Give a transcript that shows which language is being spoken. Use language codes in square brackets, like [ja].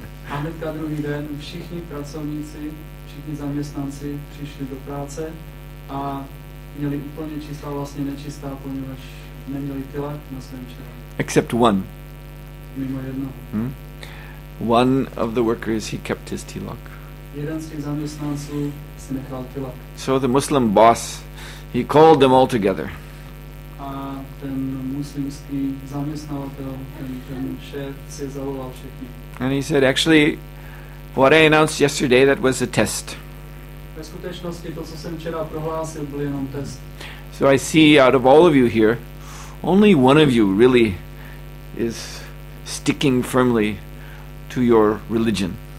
[cs] A hnedka druhý den všichni pracovníci, všichni zaměstnanci přišli do práce a měli úplně čistá, vlastně nečistá, poněvadž neměli tilak na svém čele. [en] Except one. [cs] Mimo jednoho. [en] One of the workers, he kept his tilak. [cs] Jeden z těch zaměstnanců si nechal tilak. [en] So the Muslim boss, he called them all together. [cs] A ten muslimský zaměstnavatel, ten šéf si zavolal všechny. [en] And he said, actually, what I announced yesterday, that was a test. [cs] Ve skutečnosti to, co jsem včera prohlásil, byl jenom test. [en] So I see out of all of you here, only one of you really is sticking firmly to your religion.